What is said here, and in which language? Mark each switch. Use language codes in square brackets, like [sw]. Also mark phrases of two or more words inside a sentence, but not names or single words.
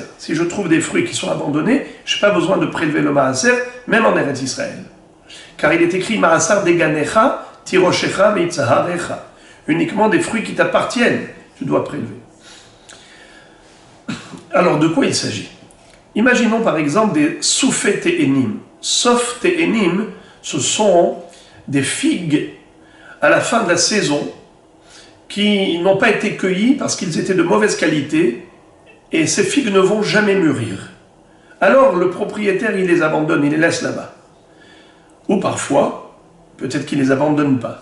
[fr] Si je trouve des fruits qui sont abandonnés, je n'ai pas besoin de prélever le maaser, même en Eretz Israël. Car il est écrit [he] מעשר דגנך תירשך ויצהרך. [fr] Uniquement des fruits qui t'appartiennent, tu dois prélever. Alors, de quoi il s'agit? Imaginons par exemple des [he] סופי תאנים. סוף תאנים, [fr] ce sont des figues à la fin de la saison qui n'ont pas été cueillies parce qu'ils étaient de mauvaise qualité et ces figues ne vont jamais mûrir. Alors, le propriétaire, il les abandonne, il les laisse là-bas. Ou parfois, peut-être qu'il ne les abandonne pas.